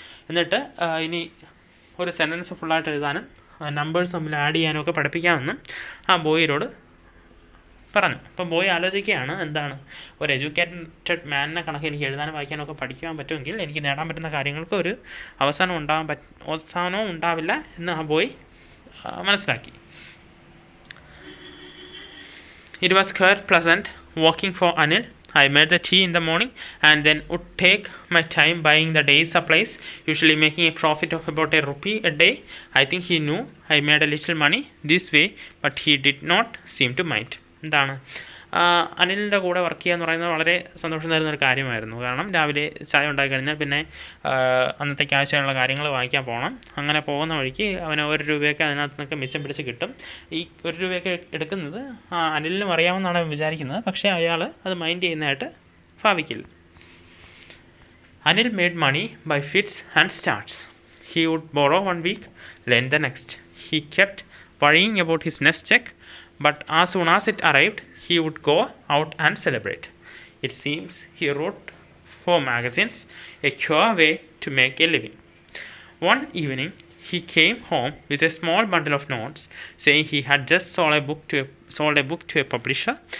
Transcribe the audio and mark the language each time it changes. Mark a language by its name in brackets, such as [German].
[Malayalam] എന്നിട്ട് ഇനി ഒരു സെൻറ്റൻസ് ഫുള്ളായിട്ട് എഴുതാനും നമ്പേഴ്സ് തമ്മിൽ ആഡ് ചെയ്യാനും ഒക്കെ പഠിപ്പിക്കാമെന്നും ആ ബോയിനോട് പറഞ്ഞു. അപ്പോൾ ബോയ് ആലോചിക്കുകയാണ്, എന്താണ് ഒരു എഡ്യൂക്കേറ്റഡ് മാനിനെ കണക്ക് എനിക്ക് എഴുതാനും വായിക്കാനും ഒക്കെ പഠിക്കാൻ പറ്റുമെങ്കിൽ എനിക്ക് നേടാൻ പറ്റുന്ന കാര്യങ്ങൾക്ക് ഒരു അവസാനവും ഉണ്ടാവില്ല എന്ന് ആ ബോയ് മനസ്സിലാക്കി. [English] It was quite pleasant walking for Anil. I made the tea in the morning and then would take my time buying the day's supplies, usually making a profit of about ₹1 a day. I think he knew I made a little money this way, but he did not seem to mind. [Malayalam] എന്താണ് അനിലിൻ്റെ കൂടെ work ചെയ്യുക എന്ന് പറയുന്നത് വളരെ സന്തോഷം തരുന്നൊരു കാര്യമായിരുന്നു. കാരണം രാവിലെ ചായ ഉണ്ടാക്കി കഴിഞ്ഞാൽ പിന്നെ അന്നത്തേക്ക് ആവശ്യമുള്ള കാര്യങ്ങൾ വാങ്ങിക്കാൻ പോകണം. അങ്ങനെ പോകുന്ന വഴിക്ക് അവന് ₹1 അതിനകത്ത് നിന്നൊക്കെ മിച്ചം പിടിച്ച് കിട്ടും. ഈ ₹1 എടുക്കുന്നത് അനിലിനും അറിയാമെന്നാണ് അവൻ വിചാരിക്കുന്നത്. പക്ഷേ അയാൾ അത് മൈൻഡ് ചെയ്യുന്നതായിട്ട് ഭാവിക്കില്ല. [English] Anil made money by fits and starts. He would borrow 1 week, lend the next. He kept worrying about his next check, but as soon as it arrived, he would go out and celebrate. It seems he wrote for magazines, a sure way to make a living. One evening, he came home with a small bundle of notes, saying he had just sold a book to a publisher.